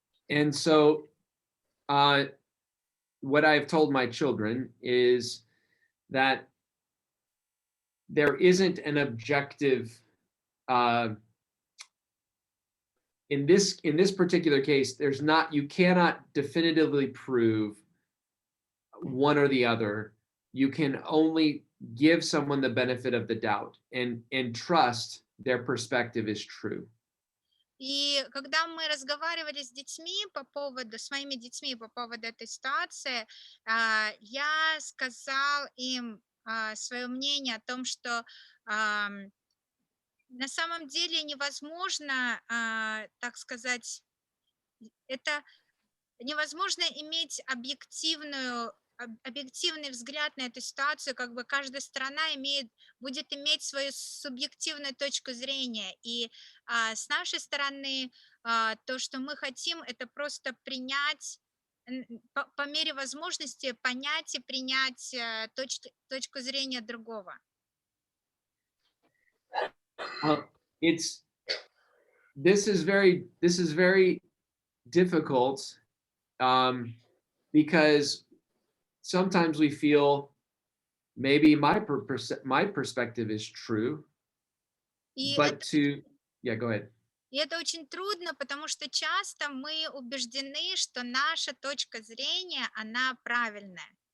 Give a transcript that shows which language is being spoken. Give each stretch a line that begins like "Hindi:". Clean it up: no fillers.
English: And so, what I've told my children is that there isn't an objective in this particular case, there's not, you cannot definitively prove one or the other. You can only give someone the benefit of the doubt and trust their perspective is true.
Russian: И когда мы разговаривали с моими детьми по поводу этой ситуации, я сказал им свое мнение о том, что на самом деле невозможно, так сказать, это невозможно иметь объективный взгляд на эту ситуацию, как бы каждая сторона будет иметь свою субъективную точку зрения. И с нашей стороны то, что мы хотим, это просто принять, по мере возможности понять и принять точку зрения другого.
English: This is very difficult because sometimes we feel maybe my perspective is true, but go ahead.
Russian: И это очень трудно, потому что часто мы убеждены, что наша точка зрения, она правильная.